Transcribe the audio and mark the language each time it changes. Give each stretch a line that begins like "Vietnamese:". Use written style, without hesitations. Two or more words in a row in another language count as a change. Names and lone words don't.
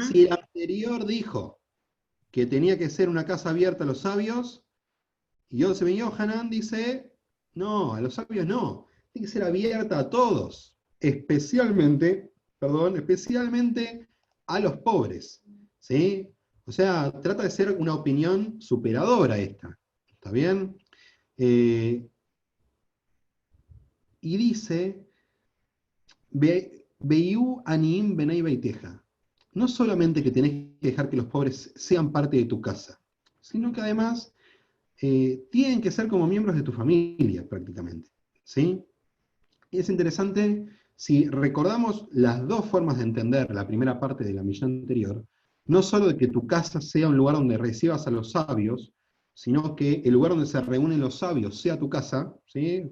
Spanish: Si el anterior dijo que tenía que ser una casa abierta a los sabios, Yosef ben Yohanan dice, no, a los sabios no, tiene que ser abierta a todos, especialmente a los pobres, ¿sí? O sea, trata de ser una opinión superadora esta, ¿está bien? Y dice,
Hebrew: ויהיו עניים בני ביתך.
Spanish: No solamente que tenés que dejar que los pobres sean parte de tu casa, sino que además tienen que ser como miembros de tu familia, prácticamente. ¿Sí? Y es interesante, si recordamos las dos formas de entender la primera parte de la misión anterior, no solo de que tu casa sea un lugar donde recibas a los sabios, sino que el lugar donde se reúnen los sabios sea tu casa, ¿sí?